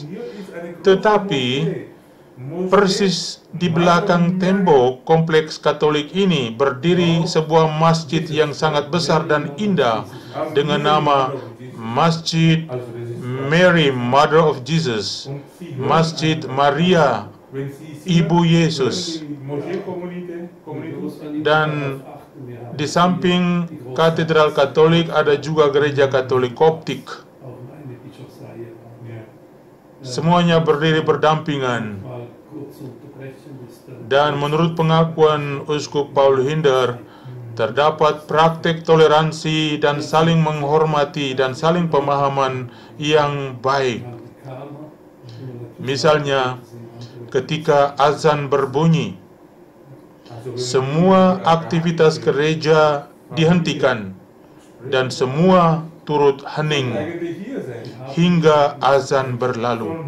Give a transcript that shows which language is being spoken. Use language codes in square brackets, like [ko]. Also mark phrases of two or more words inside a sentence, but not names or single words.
[id] Tetapi persis di belakang tembok kompleks Katolik ini berdiri sebuah masjid yang sangat besar dan indah dengan nama Masjid Mary Mother of Jesus, Masjid Maria Ibu Yesus. Dan di samping katedral Katolik ada juga gereja Katolik Koptik. [de] Auch eine Bischofsreihe. [id] Semuanya berdiri berdampingan. [de] Mal kurz unterbrechen ist [id] Dan menurut pengakuan Uskup Paul Hinder, terdapat praktek toleransi dan saling menghormati dan saling pemahaman yang baik. Misalnya, ketika azan berbunyi, semua aktivitas gereja dihentikan dan semua turut hening hingga azan berlalu.